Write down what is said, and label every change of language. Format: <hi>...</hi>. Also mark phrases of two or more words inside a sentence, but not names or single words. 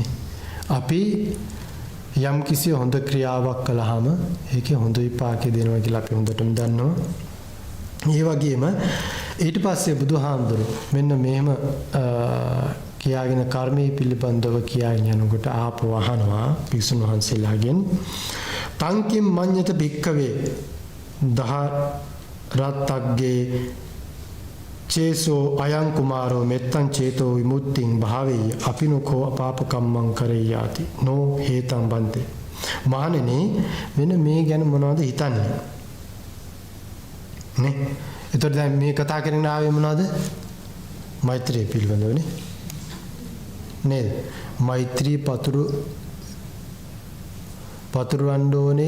<si>අපි යම් කිසි හොඳ ක්‍රියාවක් කළාම ඒකේ හොඳ විපාකය දෙනවා කියලා අපි හොඳටම දන්නවා. ඒ වගේම ඊට පස්සේ බුදුහාමුදුරුවෝ මෙන්න මෙහෙම කියාගෙන කර්මයේ පිළිබඳව කියාගෙන යනකොට ආපහු අහනවා පිසුන් වහන්සේලාගෙන්</si> <pi>තංකින් මඤ්ඤත භික්ඛවේ දහරත්තග්ගේ චේසෝ අයං කුමාරෝ මෙත්තං චේතෝ විමුක්තිං භාවෙය අපිනකෝ අපාපකම්මං කරෙයාති නෝ හේතං බන්තේ.</pi> <si>මහණෙනි මෙන්න මේ ගැන මොනවද හිතන්නේ නේ? එතකොට දැන් මේ කතා කරගෙන ආවේ මොනවද? මෛත්‍රිය පිළිබඳවනේ නේද? මෛත්‍රී පතුරවන්න ඕනේ.</si>